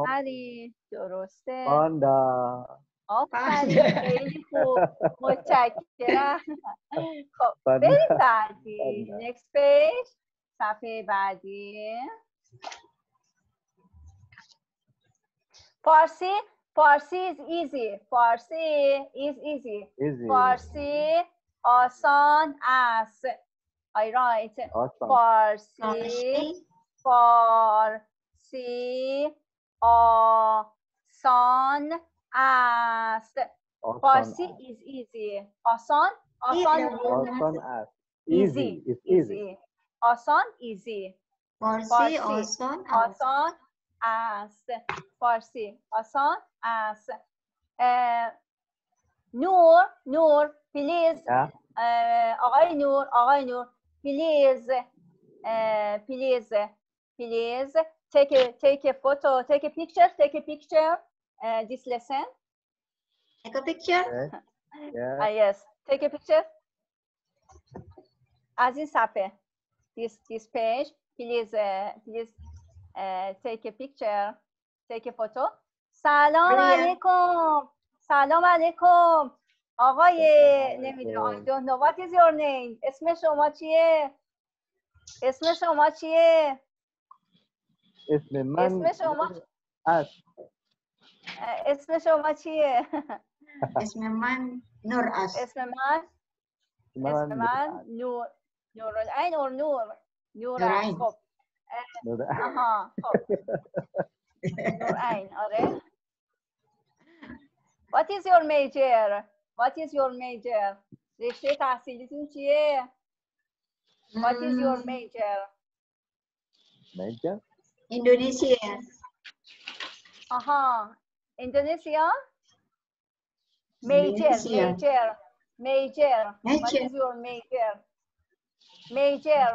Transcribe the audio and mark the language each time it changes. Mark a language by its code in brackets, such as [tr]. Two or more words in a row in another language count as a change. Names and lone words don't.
[fa] آفرین درسته پاندا آفرین خیلی خوب متشکرم خب بریم بعدی [en] next page [fa] صفحه بعدی فارسی [en] is easy [fa] فارسی آسان است [en] I write [fa] فارسی آسان است فارسی [en] is easy [fa] آسان است easy آسان easy فارسی آسان است فارسی آسان است نور پلیز آقای نور پلیز [en] take a photo take a picture this lesson take a picture yes take a picture [fa] از این صفحه [en] this page please take a picture take a photo [fa] سلام علیکم آقای نمیدونم [en] I don't know what is your name [fa] اسم شما چیه اسم من اسم شما چیه اسم من نور است اسم من نورالعین or نورعین. خب آها خب نورعین. آره. [en] What is your major? What is your major? [fa] رشته تحصیلیتون چیه؟ [en] What is your major? Major? Indonesia. Aha. Indonesia? Major. What is your major? Major.